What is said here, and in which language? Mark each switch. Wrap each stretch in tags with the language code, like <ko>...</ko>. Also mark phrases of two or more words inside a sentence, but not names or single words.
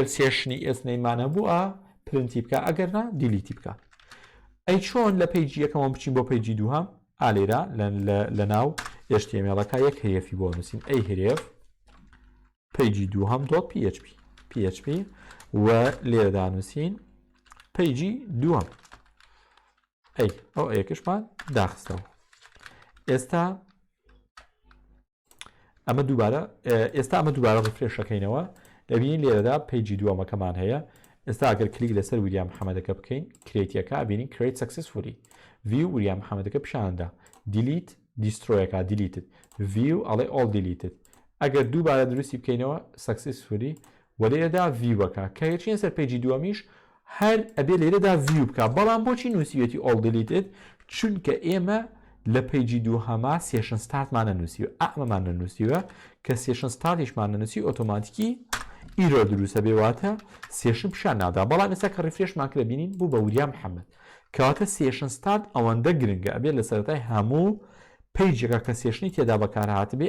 <ckb>سێشنی ئێس نەیمانە بووە پرنتی بکە ئەگەر نا دیلیتی بکە ئەی چۆن لە پیجی یەکەمەوە بچین بۆ پیجی دووهەم ئالێرا لە ناو HTML-ەکە یەک هەرێفی بۆ نووسین ئەی هەرێف پیجی دووهەم .php و لێرەدا نووسین پیجی دووهەم ئەو ئەیەکشمان داخستەوە ئێستا ئەمە دووبارە ڕفرێشەکەینەوە دەبینین لێرەدا پیجی دووەمەکەمان هەیە ئێستا ئەگەر کلیک لەسەر وریا محەممەدەکە بکەین کرێتیەکە بینین</ckb> <en>create successfully view</en> <ckb>وریا محەممەدەکە پیشاندا</ckb> <en>delete destroyەکە deleted view</en> <ckb>ئەڵێ</ckb> <en>all deleted</en> <ckb>ئەگەر دووبارە دروستی بکەینەوە successfully وەلێرەدا viewەکە کە هێچین سەر پیجی دووەمیش هەر ئەبێ لێرەدا view بکە بەڵام بۆچی نووسیوێتی</ckb> <en>all deleted</en> <ckb>چونکە ئێمە لە پیجی دووهەما سێشن ستارتمان نووسیوە ئەمەمان نووسیوە کە سێشن ستارتیشمان نووسی ئۆتۆماتیکی ئیرۆ دروستە بێواتە سێشن پیشان نادا بەڵام ئێستا کە ڕفرێشمان کرد بینین بوو بە وریا محەممەد کەواتە سێشن ستارت ئەوەندە گرنگە ئەبێت لە سەرەتای هەموو پیجێکە کە سێشنی تێدا بەکارهات بێ</ckb>